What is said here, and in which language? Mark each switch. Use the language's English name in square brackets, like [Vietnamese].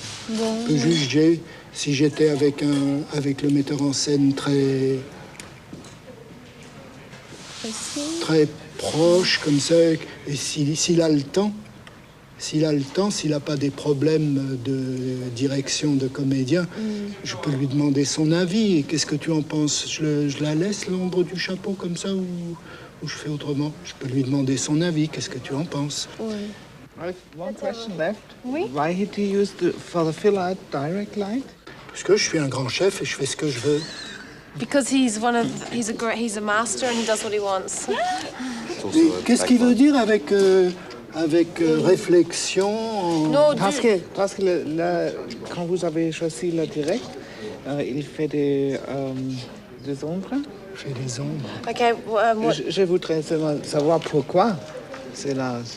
[French] On peut juger si j'étais avec le metteur en scène très proche comme ça, et s'il a le temps, s'il n'a pas des problèmes de direction de comédien, je peux lui demander son avis. Et qu'est-ce que tu en penses? Je la laisse, l'ombre du chapeau, comme ça, ou je fais autrement? Je peux lui demander son avis. Qu'est-ce que tu en penses? [English] One question left. [French] Oui. [English] Why did he use for the fill out direct light? [French] Parce que je suis un grand chef et je fais ce que je veux. [English] Because he's a master and he does what he wants. [French] Qu'est-ce qu'il veut dire avec réflexion? Non, parce que là, quand vous avez choisi le direct, il fait des ombres. Fait des ombres. [English] Okay, [French] je voudrais savoir pourquoi c'est là.